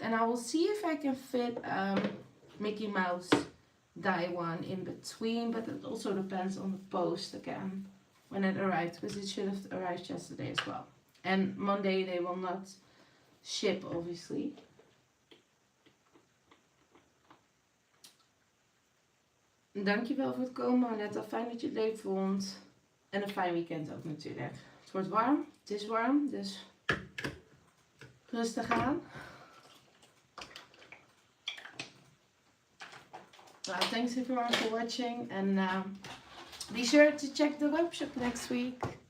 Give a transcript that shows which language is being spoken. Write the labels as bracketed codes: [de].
[en] And I will see if I can fit Mickey Mouse die one in between, but it also depends on the post again when it arrived, because it should have arrived yesterday as well. And Monday they will not ship, obviously. [nl] Dankjewel voor het komen, Annette. Fijn dat je het leuk vond. En een fijn weekend ook natuurlijk. Het wordt warm. Het is warm, dus rustig aan. [en] Thanks everyone for watching. And be sure to check the webshop next week.